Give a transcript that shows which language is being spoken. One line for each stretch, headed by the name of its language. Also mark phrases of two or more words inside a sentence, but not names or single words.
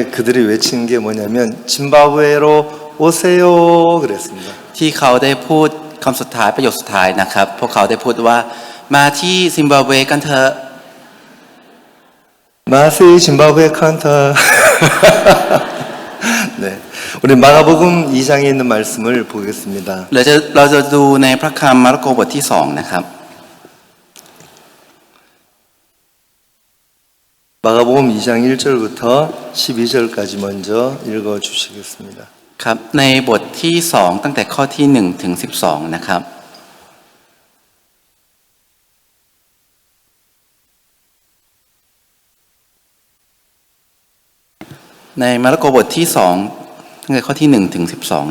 Korean: 그들이 외친 게 뭐냐면 짐바브웨로 오세요 그랬습니다.
Thai: ที่เขาได้พูดคำสุดท้ายประโยคสุดท้ายนะครับพวกเขาได้พูดว่ามาที่ซิมบับเวกันเถอะ 마세이 짐바브웨 칸타.
Korean: 네, 우리 마가복음 2장에 있는 말씀을 보겠습니다.
Thai: เราจะดูในพระคัมมาระโกบทที่2นะครับ
Korean: 마가복음 2장 1절부터 12절까지 먼저 읽어 주시겠습니다.
Thai: ครับในบทที่2ตั้งแต่ข้อที่1ถึง12นะครับในมาระโกบทที่2ตั้งแต่ข้อที่1ถึง12